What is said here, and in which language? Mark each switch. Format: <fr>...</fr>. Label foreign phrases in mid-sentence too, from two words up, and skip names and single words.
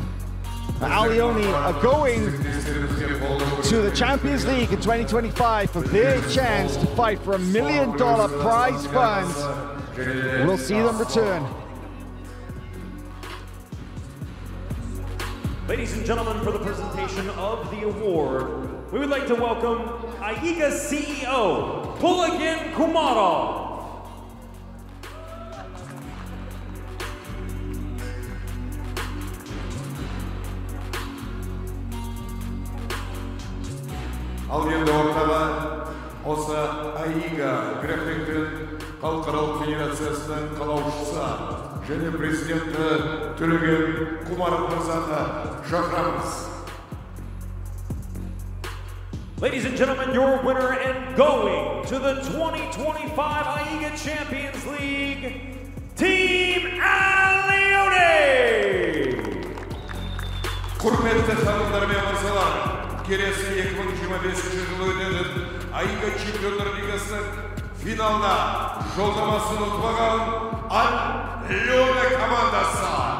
<en>Leone are going to the Champions League in 2025 for their chance to fight for $1 million prize fund. We'll see them return. Ladies and gentlemen, for the presentation of the award, we would like to welcome AIGA CEO, Bulagin Kumarov.</en> <kk>Ал енді ортаға осы AIGA грэпплингтің халықаралық федерациясының қалаушысы және президенті Төлеген Құмаров мырзаны шақырамыз.</kk> <en>Ladies and gentlemen, your winner and going to the 2025 AIGA Champions League, Team Leone!</en> <kk>Құрметті ханымдар мен мырзалар, келесі 2025 жылы өтетін AIGA Чемпиондар Лигасының финалына жолдамасын ұтпаған Leone командасы.</kk>